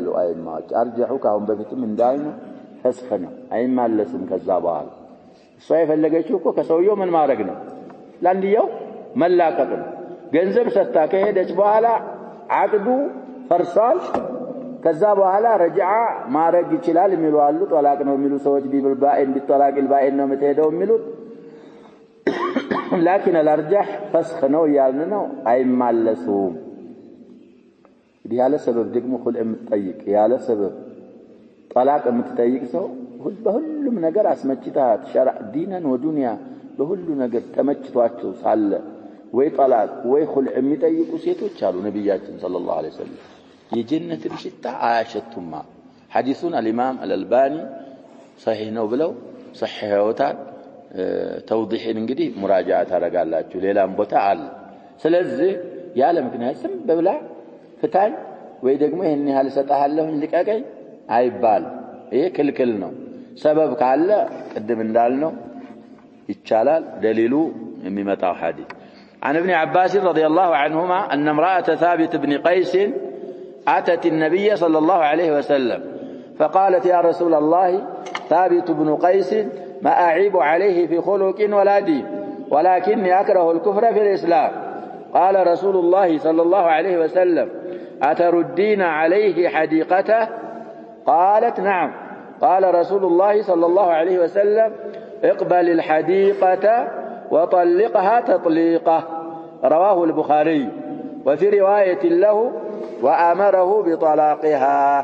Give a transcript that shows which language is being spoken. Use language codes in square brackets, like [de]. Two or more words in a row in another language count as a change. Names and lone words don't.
[am] አይማዎች አርጀሑ ካሁን በፊትም እንዳይኑ ፈስኽ ነው አይማለስም ከዛ በኋላ እሷ የፈለገችው እኮ ከሰውየው ምን ማድረግ ነው ለአንዲያው መላቀቅ ነው ገንዘብ ሰጣ ከሄደች በኋላ አቅዱ ፈርሷል ከዛ በኋላ ረጅዓ ማድረግ ይችላል የሚሉ አሉ طلاق ነው የሚሉ ሰዎች ቢልባኢን ቢጠላቅ البائن ነው የምትሄደው የሚሉት [ar] لكن الارجح فسخ [am] ነው ያልነው አይማለሱም ያለ ሰበብ ደግሞ خلع የምትጠይቅ ያለ ሰበብ طلاق የምትጠይቅ ሰው በሁሉም ነገር አስመጭታ ሸርዕ ዲናን ወዱንያ በሁሉ ነገር ተመችቷቸው ሳለ ወይ طلاق ወይ خلع የሚጠይቁ ሴቶች አሉ ነብያችን [ar] صلى الله عليه [am] ወሰለም የጀነትን ሽታ አያሸቱማ ሐዲሱን [ar] الامام الالباني صحيح [am] ነው ብለው صحيحውታል ተውዲህን እንግዲህ ሙራጃዓ ታረጋላችሁ ሌላም ቦታ አለ ስለዚህ ያለ ምክንያት ስም በብላ ፍታኝ ወይ ደግሞ ይሄን ያህል ሰጣሃለሁ ልቀቀኝ አይባል ይሄ ክልክል ነው ሰበብ ካለ ቅድም እንዳልነው ይቻላል ደሊሉ የሚመጣው ሐዲስ [ar] عن ابن عباس رضي الله عنهما أن امرأة ثابت بن قيس أتت النبي صلى الله عليه وسلم فقالت يا رسول الله ثابت بن قيس ما أعيب عليه في خلق ولا دين ولكني أكره الكفر في الإسلام قال رسول الله صلى الله عليه وسلم أتردين عليه حديقته قالت نعم قال رسول الله صلى الله عليه وسلم اقبل الحديقة وطلقها تطليقه رواه البخاري وفي رواية له وأمره بطلاقها